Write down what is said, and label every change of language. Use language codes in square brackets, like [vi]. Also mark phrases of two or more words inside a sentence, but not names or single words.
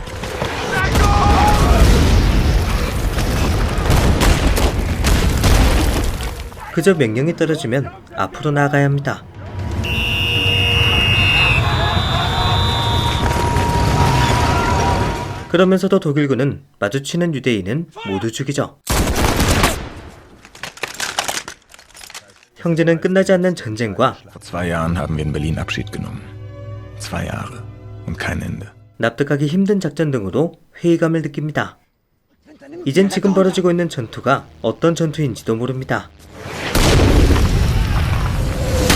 [ko] 그저 명령이 떨어지면 앞으로 나아가야 합니다. 그러면서도 독일군은 마주치는 유대인은 모두 죽이죠. 형제는 끝나지 않는 전쟁과 [de] Vor 2 Jahren haben wir in Berlin Abschied genommen. 2 Jahre und kein Ende. [ko] 납득하기 힘든 작전 등으로 회의감을 느낍니다. 이젠 지금 벌어지고 있는 전투가 어떤 전투인지도 모릅니다.